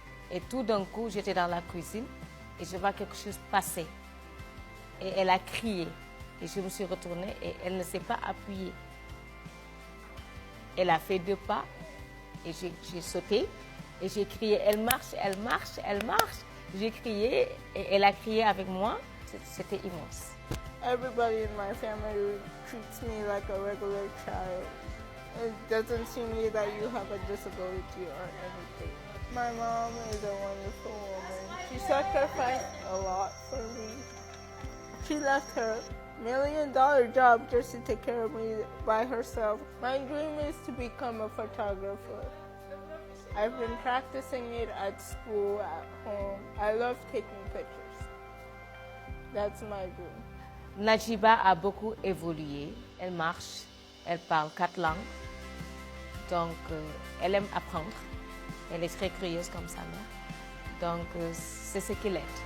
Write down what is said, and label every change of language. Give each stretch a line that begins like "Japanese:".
French: Et tout d'un coup, j'étais dans la cuisine et je vois quelque chose passer. Et elle a crié. Et je me suis retournée et elle ne s'est pas appuyée. Elle a fait 2 pas et j'ai sauté et j'ai crié, elle marche, elle marche, elle marche. J'ai crié et elle a crié avec moi. C'était immense.
English: Everybody in my family treats me like a regular child. It doesn't seem to me that you have a disability or anything. My mom is a wonderful woman. She sacrificed a lot for me. She left her $1 million job just to take care of me by herself. My dream is to become a photographer. I've been practicing it at school, at home. I love taking pictures. That's my dream.
French: Najiba a beaucoup évolué. Elle marche, elle parle 4 langues. Donc, elle aime apprendre. Elle est très curieuse comme sa mère. Donc, c'est ce qui l'aide.